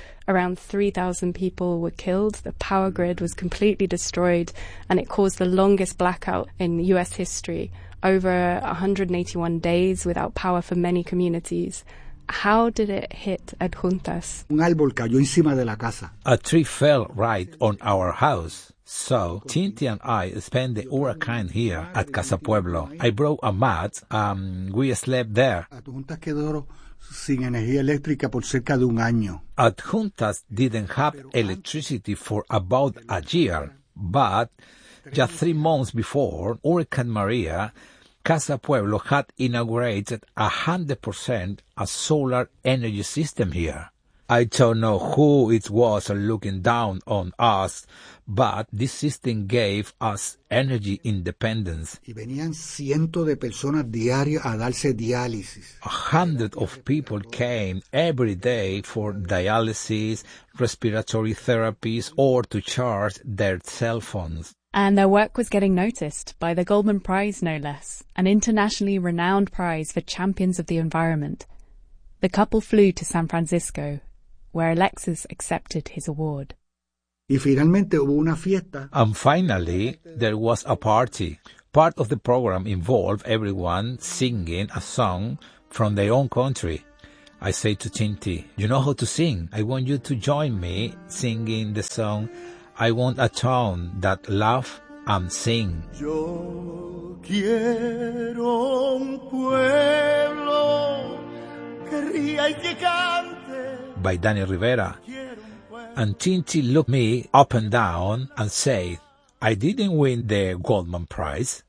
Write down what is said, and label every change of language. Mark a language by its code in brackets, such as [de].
[en] Around 3,000 people were killed, the power grid was completely destroyed, and it caused the longest blackout in US history, over 181 days without power for many communities. How did it hit Adjuntas? [es] Un árbol cayó encima de la casa. [en] A tree fell right on our house. So, Tinti and I spent the hurricane here at Casa Pueblo. I brought a mat, we slept there. [es] Adjuntas quedó sin energía eléctrica por cerca de un año. [en] Adjuntas didn't have electricity for about a year, but just 3 months before Hurricane Maria, Casa Pueblo had inaugurated 100% a solar energy system here. I don't know who it was looking down on us, but this system gave us energy independence. [es] Y venían cientos de personas diarias a darse diálisis. [en] A hundred of people came every day for dialysis, respiratory therapies, or to charge their cell phones. And their work was getting noticed by the Goldman Prize, no less, an internationally renowned prize for champions of the environment. The couple flew to San Francisco, where Alexis accepted his award. [es] Y finalmente hubo una fiesta. [en] And finally, there was a party. Part of the program involved everyone singing a song from their own country. I say to Chinti, you know how to sing. I want you to join me singing the song, I Want a Town That Laughs and Sing. [es] Yo quiero un pueblo que ría y que cante. [en] By Danny Rivera. And Chinti looked me up and down and said, I didn't win the Goldman Prize.